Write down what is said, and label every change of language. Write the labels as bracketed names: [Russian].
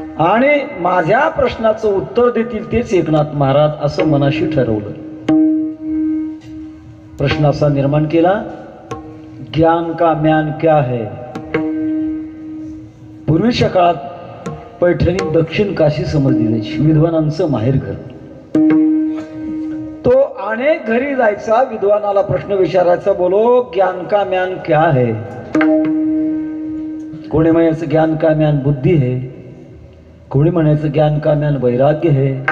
[Marathi] आणि माझ्या प्रश्नाचं उत्तर देतील तेच एकनाथ महाराज असं मनाशी ठरवलं. प्रश्न असा निर्माण केला, [Hindi] ज्ञान का म्यान क्या है. [Marathi] पूर्वीच्या काळात पैठणी दक्षिण काशी समजली जायची, विद्वानांचं माहेरघर. तो अनेक घरी जायचा, विद्वानाला प्रश्न विचारायचा, [Hindi] बोलो ज्ञान का म्यान क्या है. [Marathi] कोणी म्हणायचं [Hindi] ज्ञान का म्यान बुद्धी है, [Marathi] कोणी म्हणायचं [Hindi] ज्ञान का म्यान वैराग्य है.